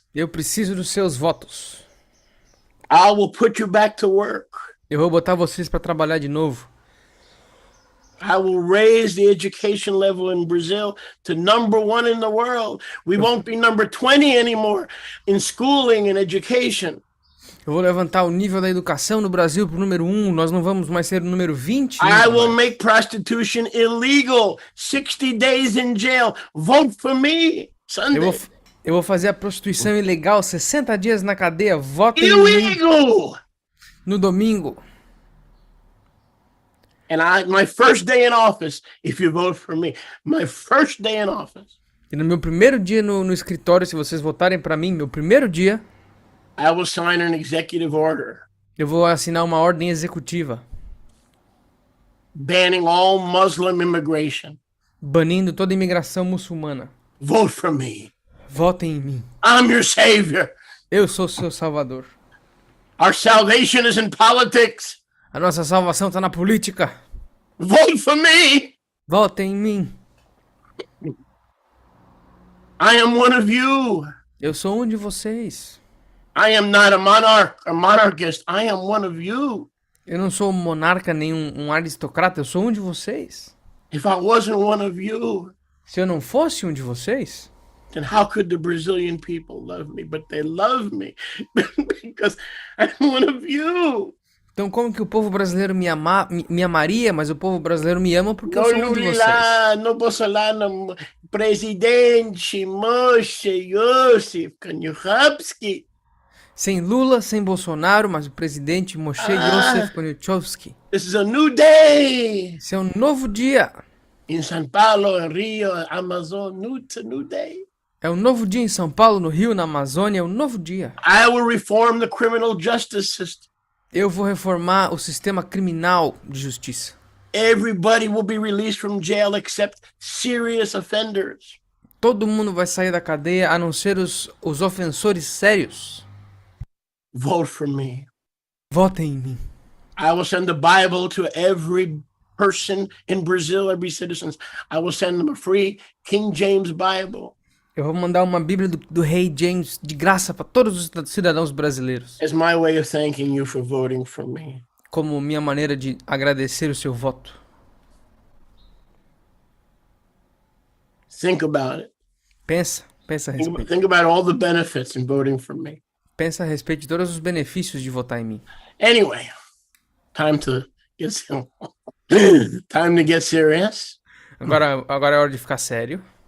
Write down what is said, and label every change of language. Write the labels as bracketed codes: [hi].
[pt] Eu preciso dos seus votos. [en] I will put you back to work. [pt] Eu vou botar vocês para trabalhar de novo. [en] I will raise the education level in Brazil to #1 in the world. We won't be number 20 anymore in schooling and education. [pt] Eu vou levantar o nível da educação no Brasil para o número 1. Nós não vamos mais ser o número 20. [en] I will make prostitution illegal. 60 days in jail. Vote for me. Sunday. [pt] Eu vou fazer a prostituição ilegal. 60 dias na cadeia. Votem em mim. No domingo. [en] And my first day in office, if you vote for me, my first day in office. [pt] E no meu primeiro dia no escritório, se vocês votarem para mim, meu primeiro dia, [en] I will sign an executive order. [pt] Eu vou assinar uma ordem executiva. [en] Banning all Muslim immigration. [pt] Banindo toda imigração muçulmana. [en] Vote for me. [pt] Votem em mim. [en] I'm your savior. [pt] Eu sou seu salvador. [en] Our salvation is in politics. [pt] A nossa salvação está na política. [en] Vote for me. [pt] Votem em mim. [en] I am one of you. [pt] Eu sou um de vocês. [en] I am not a monarch or monarchist. I am one of you. [pt] Eu não sou um monarca nem um aristocrata. Eu sou um de vocês. [en] If I wasn't one of you, [pt] se eu não fosse um de vocês, [en] then how could the Brazilian people love me? But they love me because I'm one of you. [pt] Então como que o povo brasileiro me amaria, mas o povo brasileiro me ama porque eu sou um de vocês? [en] No Bolsonaro, presidente, Moshe, Yosef, Kaniuchowski. [pt] Sem Lula, sem Bolsonaro, mas o presidente Moshe Yosef Koniuchowski. [en] This is a new day. [pt] Esse é um novo dia. Em São Paulo, em Rio, Amazon, [en] new day. [pt] É um novo dia em São Paulo, no Rio, na Amazônia, é um novo dia. [en] I will reform the criminal justice system. [pt] Eu vou reformar o sistema criminal de justiça. [en] Everybody will be released from jail except serious offenders. [pt] Todo mundo vai sair da cadeia, a não ser os ofensores sérios. [en] Vote for me. [pt] Votem em mim. [en] I will send the Bible to every person in Brazil, every citizen. I will send them a free King James Bible. [pt] Eu vou mandar uma Bíblia do Rei James de graça para todos os cidadãos brasileiros. [en] It's my way of thanking you for voting for me. [pt] Como minha maneira de agradecer o seu voto. [en] Think about it. [pt] Pensa a respeito. [en] Think about all the benefits in voting for me. [pt] Pensa a respeito de todos os benefícios de votar em mim. [en] Anyway, time to get serious. [pt] Agora é hora de ficar sério.